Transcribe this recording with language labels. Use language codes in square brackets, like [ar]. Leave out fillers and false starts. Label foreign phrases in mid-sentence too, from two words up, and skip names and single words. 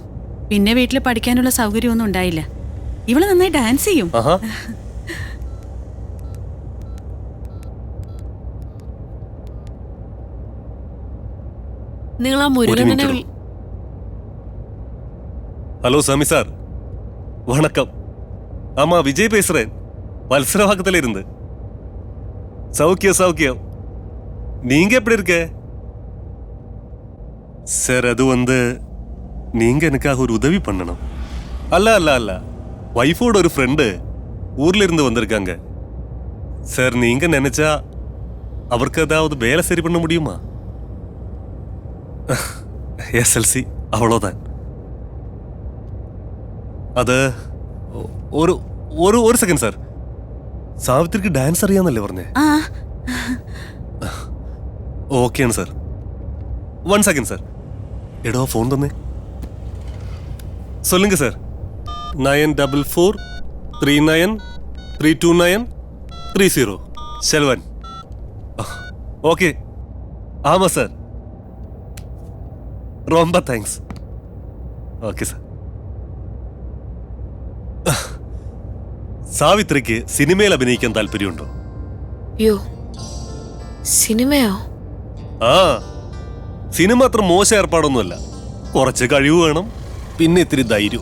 [ml] പിന്നെ വീട്ടിൽ പഠിക്കാനുള്ള സൗകര്യമൊന്നും ഉണ്ടായില്ല. ഇവള് നന്നായി ഡാൻസ് ചെയ്യും. നിങ്ങൾ ആ മുരുകനെ [ta] ഹലോ சாமி சார், வணக்கம். ஆமா, விஜய் பேசுறேன். வல்சரவாக்கத்துல இருந்து. சௌக்கியம். நீங்க எப்படி இருக்க சார்? அது நீங்க எனக்காக ஒரு உதவி பண்ணணும். அல்ல வைஃபோட ஒரு ஃப்ரெண்டு ஊர்ல இருந்து வந்திருக்காங்க சார். நீங்க நினைச்சா அவருக்கு ஏதாவது வேலை சரி பண்ண முடியுமா? SLC அவ்வளோதான். [ml] അത് ഒരു സെക്കൻഡ് സാർ. സാവിത്രിക്ക് ഡാൻസ് അറിയാന്നല്ലേ പറഞ്ഞേ? ഓക്കെയാണ് സാർ. 1 സെക്കൻഡ് സാർ. എടോ ഫോൺ തന്നെ. [ta] சொல்லுங்க சார். 9443932930 செல்வன். ஓகே. ஆமா சார். ரொம்ப தேங்க்ஸ். [ml] ഓക്കെ സാർ. സാവിത്രിക്ക് സിനിമയിൽ അഭിനയിക്കാൻ താല്പര്യമുണ്ടോ? യോ, സിനിമയോ? ആ, സിനിമ അത്ര മോശം ഏർപ്പാടൊന്നുമല്ല. കുറച്ച് കഴിവ് വേണം, പിന്നെ ഇത്തിരി ധൈര്യം.